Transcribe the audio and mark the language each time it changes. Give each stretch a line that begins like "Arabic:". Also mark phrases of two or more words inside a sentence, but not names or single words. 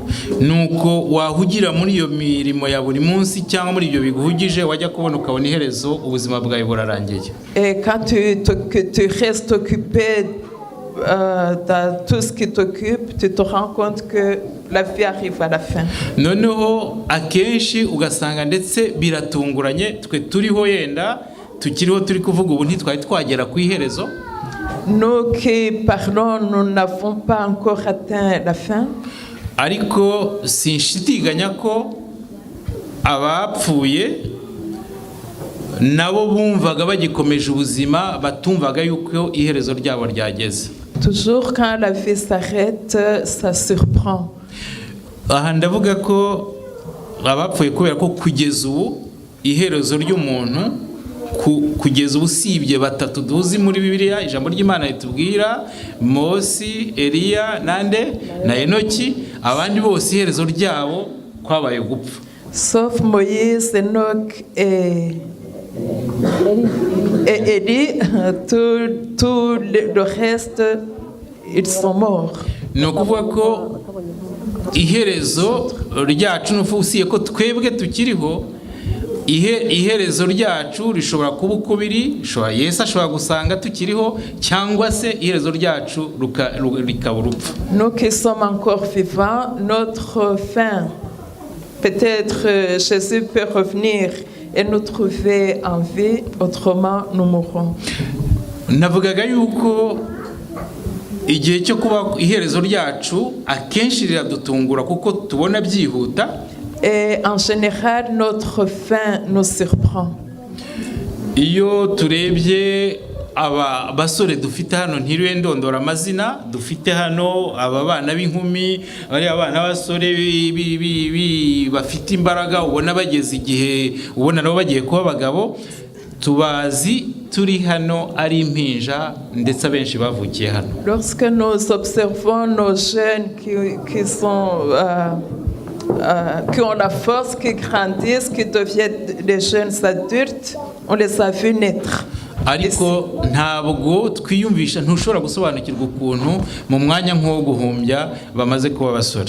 Kinyarwanda: Nuko wahugira muri iyo mirimo ya buri munsi cyangwa muri ibyo biguhugije wajya kubona ukabona iherezo ubuzima bwawe burarangiye.
French: Et quand tu restes occupé dans tout ce qui t'occupe, tu te rends compte que la vie arrive à la fin.
Kinyarwanda: noneho akenshi ugasanga ndetse biratunguranye twe turiho yenda tukiriho turi kuvuga ubu ntitwari twagera ku iherezo.
French: Nous qui parlons, nous n'avons pas encore atteint la fin.
Kinyarwanda: Ariko sinshitiganya ko abapfuye nabo bumvaga bagikomeje ubuzima batumvaga yuko iherezo ryabo ryageze.
French: Toujours quand la vie s'arrête, ça surprend.
Kinyarwanda: Aha ndavuga ko abapfuye kubera ko kugeza ubu iherezo ry'umuntu kugeza ubu usibye batatu duzi muri Bibiliya ijambo ry'Imana ritubwira Mose, Eliya nande na Enoki, abandi bose iherezo ryabo kwabaye gupfa.
French: Sauf Moïse, Enoch et Élie, tout le reste, ils sont morts.
Kinyarwanda: Ni ukuvuga ko iherezo ryacu n'ufusiye ko twebwe tukiriho iherezo ryacu rishobora kuba uko biri, Yesu ashobora gusanga tukiriho cyangwa se iherezo ryacu rikaba urupfu.
French: Nous qui sommes encore vivants, notre fin, peut-être Jésus peut revenir et nous trouver en vie, autrement nous mourrons.
Kinyarwanda: Navugaga yuko igihe cyo kuba iherezo ryacu akenshi riradutungura kuko tubona byihuta.
French: Et en général, notre fin nous surprend.
Kinyarwanda: Iyo turebye aba basore dufite hano ntiriwe ndondora amazina dufite hano, aba bana b'inkumi, bari abana basore bafite imbaraga, ubona bageze igihe ubona nabo bagiye kuba abagabo, tubazi turi hano ari impinja ndetse abenshi bavukiye hano.
French: Lorsque nous observons nos jeunes qui sont qui ont la force, qui grandissent, qui deviennent des jeunes adultes, on les a vus naître.
Kinyarwanda: Ariko ntabwo twiyumvisha ntushobora gusobanukirwa ukuntu mu mwanya nk'wo guhumbya bamaze kuba basore.